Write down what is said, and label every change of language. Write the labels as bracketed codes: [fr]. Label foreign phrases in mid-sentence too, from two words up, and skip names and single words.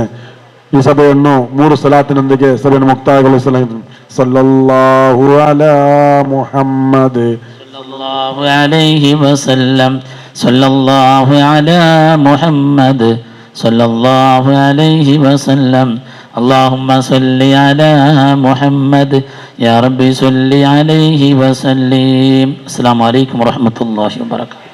[kn] ಈ ಸಭೆಯನ್ನು 3 ಸಲಾತಿನೊಂದಿಗೆ ಸಭೆಯನ್ನು ಮುಕ್ತಾಯಗೊಳಿಸಲಾಗಿದೆ. [ar] صلى الله على محمد صلى الله عليه وسلم. صلى الله على محمد صلى الله عليه وسلم. اللهم صل على محمد يا رب صل عليه وسلم. السلام عليكم ورحمة الله وبركاته.